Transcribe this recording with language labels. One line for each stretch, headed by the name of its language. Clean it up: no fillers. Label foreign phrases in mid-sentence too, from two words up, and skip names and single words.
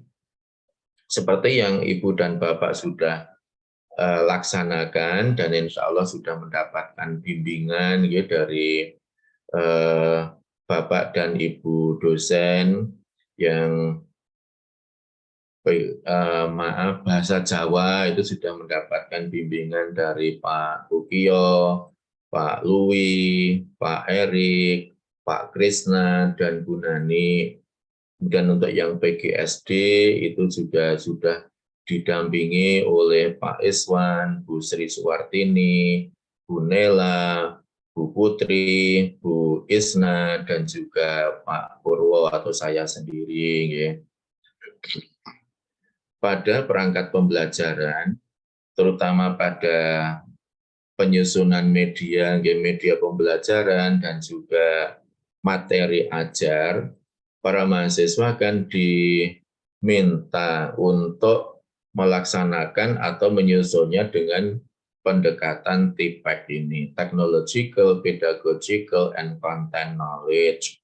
Indonesian: Seperti yang Ibu dan Bapak sudah laksanakan dan insya Allah sudah mendapatkan bimbingan dari Bapak dan Ibu dosen yang bahasa Jawa itu sudah mendapatkan bimbingan dari Pak Bukio, Pak Louis, Pak Erik, Pak Krisna, dan Bu Nani. Dan untuk yang PGSD itu sudah didampingi oleh Pak Iswan, Bu Sri Suwartini, Bu Nela, Bu Putri, Bu Isna, dan juga Pak Purwo atau saya sendiri. Pada perangkat pembelajaran, terutama pada penyusunan media pembelajaran dan juga materi ajar, para mahasiswa akan diminta untuk melaksanakan atau menyusunnya dengan pendekatan TPEC ini,
English: Technological, Pedagogical, and Content Knowledge.